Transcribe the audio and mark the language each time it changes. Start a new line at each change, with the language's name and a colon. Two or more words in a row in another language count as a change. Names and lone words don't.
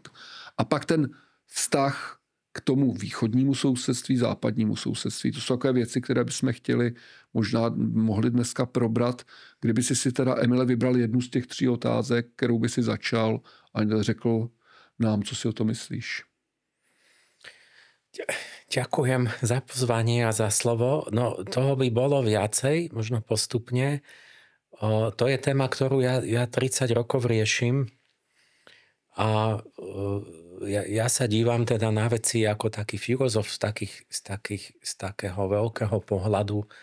Czech: A pak ten vztah k tomu východnímu sousedství, západnímu sousedství. To jsou takové věci, které bychom mohli dneska probrat. Kdyby si teda, Emile, vybral jednu z těch 3 otázek, kterou by si začal a řekl nám, co si o to myslíš.
Slovak: Ďakujem za pozvanie a za slovo. No, toho by bolo viacej, možno postupne. To je téma, ktorú ja 30 rokov riešim a ja sa dívam teda na veci ako taký filozof z takého veľkého pohľadu